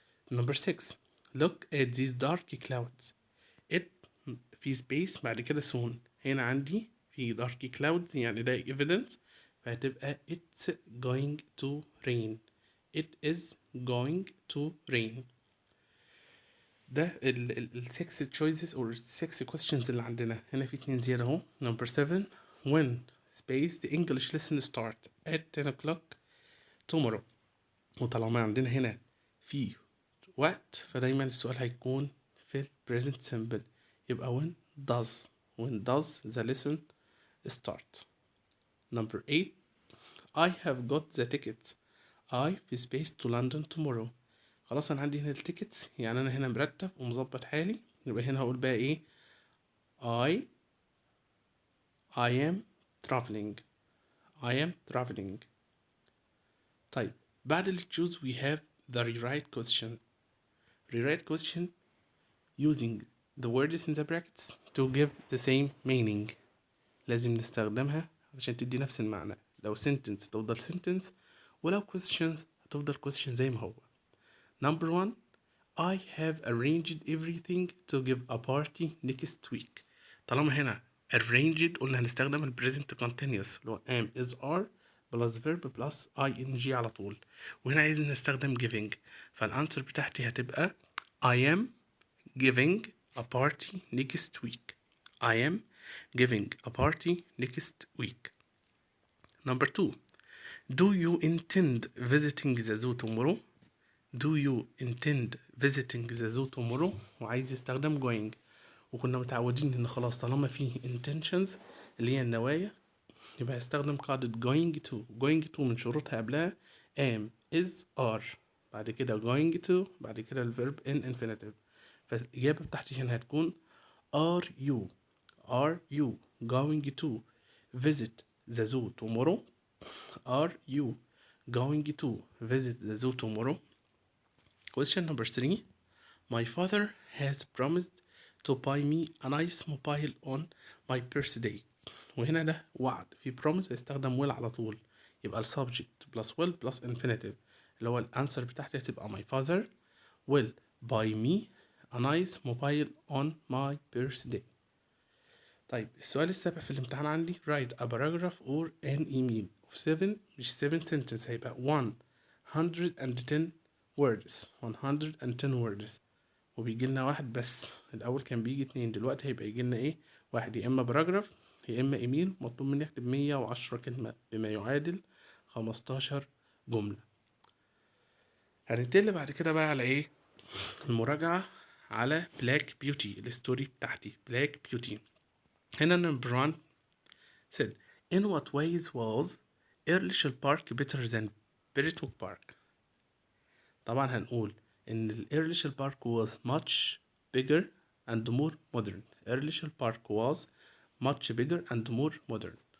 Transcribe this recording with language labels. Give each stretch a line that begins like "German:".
English: Number 6, look at these dark clouds. it في space بعد كده soon.
Arabic: هنا عندي
English: في dark clouds
Arabic: يعني ده
English: evidence فهتبقى it's going to rain. it is going to rain.
Arabic: ده ال 6 choices or 6 questions اللي عندنا. هنا في 2 زيادة اهو.
English: Number 7, when space the English lesson start at 10 o'clock tomorrow.
Arabic: وطالما عندنا هنا في وقت فدايما السؤال هيكون في ال present simple. يبقى
English: when does the lesson start. Number 8, I have got the tickets. I في space to London tomorrow.
Arabic: خلاص أنا عندي هنا التيكتس، يعني أنا هنا مرتب ومظبط حالي. يبقى هنا هقول بقى إيه؟
English: I am traveling. I am traveling.
Arabic: طيب بعد ال
English: choose we have the rewrite question. Rewrite question using the words in the brackets to give the same meaning.
Arabic: لازم نستخدمها عشان تدي نفس المعنى. لو sentence تفضل sentence، ولو questions هتفضل question زي ما هو.
English: Number 1, I have arranged everything to give a party next week.
Arabic: طالما هنا arranged قلنا هنستخدم ال present continuous اللي هو am is are plus verb plus ing على طول، وهنا عايزين نستخدم giving، فالانسر بتاعتي هتبقى
English: I am giving a party next week. I am giving a party next week. Number 2, do you intend visiting the zoo tomorrow? Do you intend visiting the zoo tomorrow؟
Arabic: وعايز يستخدم going، وكنا متعودين ان خلاص طالما فيه intentions اللي هي النوايا يبقى هستخدم قاعدة going to. going to من شروطها قبلها am is are، بعد كده going to، بعد كده الverb in infinitive. فالإجابة بتاعتي هنا هتكون
English: are you going to visit the zoo tomorrow? Are you going to visit the zoo tomorrow? Question number 3, my father has promised to buy me a nice mobile on my birthday.
Arabic: وهنا ده وعد،
English: في promise هيستخدم will على طول، يبقى ال subject plus will plus infinitive
Arabic: اللي هو الانسر بتاعتي هتبقى
English: my father will buy me a nice mobile on my birthday.
Arabic: طيب السؤال السابع في الامتحان عندي write a paragraph or an email of 7 مش 7 sentence، هيبقى 110 words 110 words، وبيجي لنا واحد بس. الأول كان بيجي 2، دلوقتي هيبقى يجي لنا إيه؟ واحد، يا إما باراجراف يا إما إيميل. مطلوب مني أكتب 110 كلمة بما يعادل 15 جملة. هننتقل بعد كده بقى على إيه؟ المراجعة على بلاك بيوتي، الستوري بتاعتي بلاك بيوتي.
English: هنا number 1 said in what ways was Earlshall Park better than Berwick Park؟
Arabic: طبعا هنقول إن ال
English: Earlshall Park was much bigger and more modern. Earlshall Park was much bigger and more modern.